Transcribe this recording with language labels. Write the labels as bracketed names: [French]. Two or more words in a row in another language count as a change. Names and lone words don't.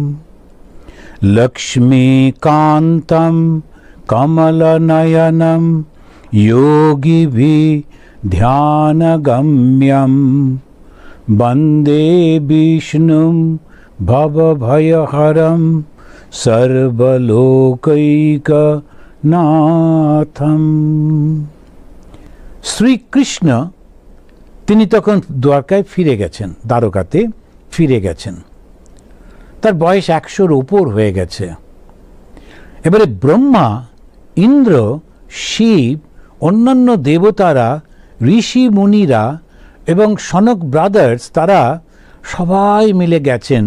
[Sanskrit] लक्ष्मीकान्तं कमलनयनं योगिभिः ध्यानगम्यं वन्दे विष्णुं भवभयहरं सर्वलोकैकनाथं। [Bangla] শ্রীকৃষ্ণ তিনি তখন দ্বারকায় ফিরে গেছেন, দ্বারকাতে ফিরে গেছেন। তার বয়স 100-র উপর হয়ে গেছে। এবারে ব্রহ্মা, ইন্দ্র, শিব, অন্যান্য দেবতারা, ঋষি মুনিরা এবং সনক ব্রাদার্স তারা সবাই মিলে গেছেন।